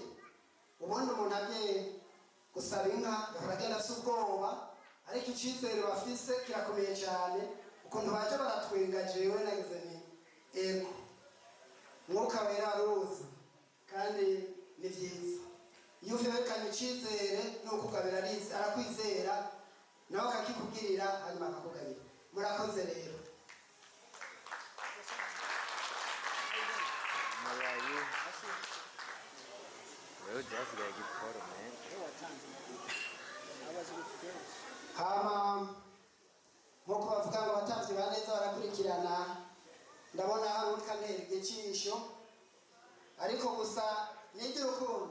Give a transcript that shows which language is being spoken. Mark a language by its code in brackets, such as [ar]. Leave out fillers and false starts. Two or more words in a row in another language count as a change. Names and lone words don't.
[rn] Ubundi umuntu agiye gusaba inka yahora agenda afite ubwoba, ariko icyizere bafise kirakomeye cyane, ukuntu baje baratwenga. Jewe nagize ni ego, Mwuka Wera aruzi kandi ni byiza. Iyo ufekanye icyizere nuko ukabera arakwizera nawe akakikubwirira hanyuma akakugabira. Murakoze rero. Hama nk'uko bavuga ngo abatavyi ba neza barakurikirana, ndabona hari urikantera igicisho, ariko gusa niryo urukundo.